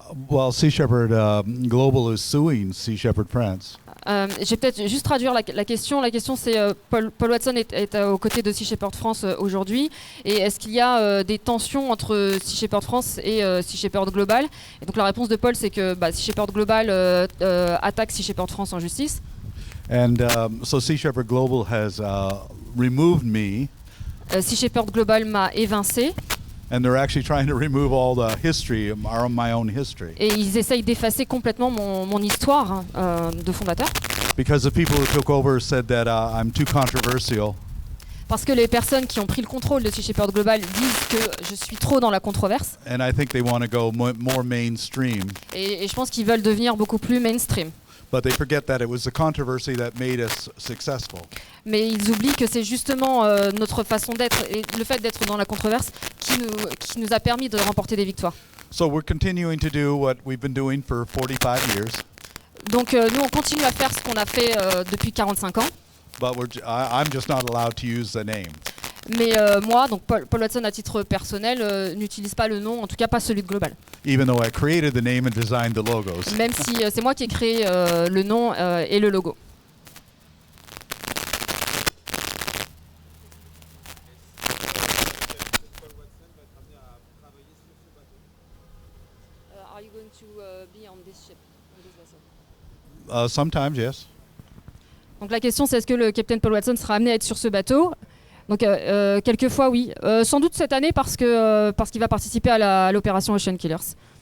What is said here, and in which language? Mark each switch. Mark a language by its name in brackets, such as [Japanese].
[English] Well, Sea Shepherd Global is suing Sea Shepherd France. [French] Je vais peut-être juste traduire la question. La question c'est Paul Watson est aux côtés de Sea Shepherd France aujourd'hui. Et est-ce qu'il y a des tensions entre Sea Shepherd France et Sea Shepherd Global? Et donc la réponse de Paul c'est que Sea Shepherd Global attaque Sea Shepherd France en justice. [English] And so Sea Shepherd Global has removed me, [French] Sea Shepherd Global m'a évincé. [English] and they're actually trying to remove all the history, my own history. [French] Et ils essayent d'effacer complètement mon histoire de fondateur. [English] Because the people who took over said that I'm too controversial. [French] Parce que les personnes qui ont pris le contrôle de Sea Shepherd Global disent que je suis trop dans la controverse. [English] And I think they want to go more mainstream. [French] Et je pense qu'ils veulent devenir beaucoup plus mainstream. [English] But they forget that it was the controversy that made us successful. [French] Mais ils oublient que c'est justement notre façon d'être et le fait d'être dans la controverse qui nous a permis de remporter des victoires. [English] So we're continuing to do what we've been doing for 45 years. [French] Donc nous, on continue à faire ce qu'on a fait depuis 45 ans. [English] But I'm just not allowed to use the name. [French] Mais moi, donc Paul Watson à titre personnel, n'utilise pas le nom, en tout cas pas celui de Global. [English] Even though I created the name and designed the logos. [French] Même si c'est moi qui ai créé le nom et le logo. [English] Are you going to be on this ship, on this vessel? Sometimes, yes. [French] Donc la question c'est est-ce que le capitaine Paul Watson sera amené à être sur ce bateau? Donc quelquefois oui, sans doute cette année parce qu'il va participer à l'opération Ocean Killers.